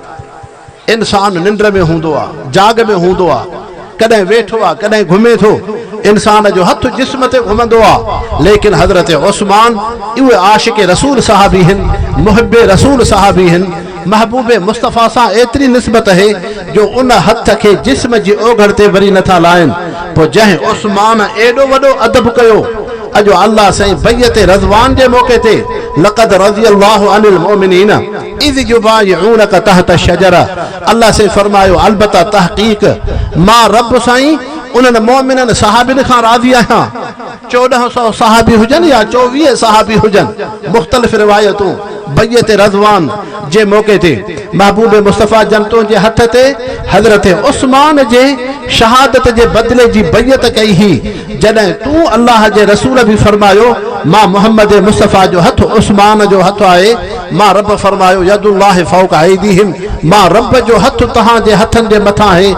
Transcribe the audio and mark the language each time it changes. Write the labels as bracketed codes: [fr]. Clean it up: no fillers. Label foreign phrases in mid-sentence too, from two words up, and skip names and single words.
[sd] इंसान निंड में हूंदो आहे, जाग में हूंदो आहे, कॾहिं वेठो आहे कॾहिं घुमे थो, इंसान जो हथ जिस्म ते घुमंदो आहे, लेकिन हज़रत उस्मान उहे आशिक़ रसूल सहाबी आहिनि, मुहिब रसूल सहाबी आहिनि। महबूब मुस्तफ़ा सां एतिरी निस्बत है जो उन हथ खे जिस्म जी ओघड़ ते वरी नथा लाइनि। पोइ जंहिं उस्मान एॾो वॾो अदब कयो, अॼु अल्लाह साईं बैयत रज़वान जे मौक़े ते [ar] لقد رضي الله عن المؤمنين إذ يبايعونك تحت الشجرة, [sd] अल्लाह से फरमायो अलबत्ता तहक़ीक़ मां रब साईं उन्हनि मोमिननि सहाबिन खां राज़ी आहियां। 1400 सहाबी हुजनि या 24 सहाबी हुजनि, मुख़्तलिफ़ रिवायतूं बैयत रज़वान जे मौक़े ते महबूब मुस्तफ़ा जनतों जे हथ ते हज़रत उस्मान जे शहादत जे बदले जी बैयत कई ही, जॾहिं तूं अल्लाह जे रसूल बि फरमायो मां मोहम्मद मुस्तफ़ा जो हथ उस्मान जो हथ आहे, मां रब फरमायो [ar] يد الله فوق أيديهم, [sd] मां रब जो हथ तहां जे हथनि जे मथां आहे।